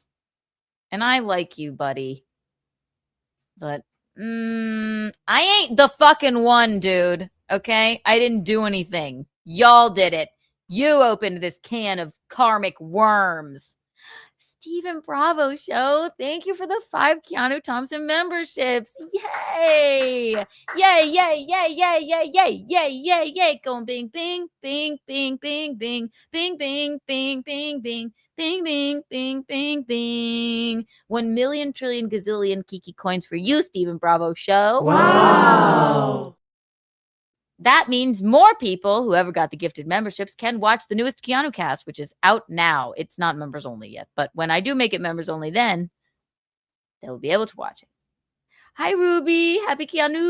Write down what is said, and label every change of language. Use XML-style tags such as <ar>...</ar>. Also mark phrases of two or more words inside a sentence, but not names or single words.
<en>And I like you, buddy. But I ain't the fucking one, dude. Okay? I didn't do anything. Y'all did it. You opened this can of karmic worms. Stephen Bravo Show. Thank you for the 5 Keanuthompson memberships. Yay! Yay, yay, yay, yay, yay, yay, yay, yay, yay. Going bing, bing, bing, bing, bing, bing, bing, bing, bing, bing, bing. Bing, bing, bing, bing, bing. 1 million trillion gazillion Kiki coins for you, Stephen Bravo Show. Wow. That means more people, whoever got the gifted memberships, can watch the newest Keanu cast, which is out now. It's not members only yet, but when I do make it members only, then they will be able to watch it.</en>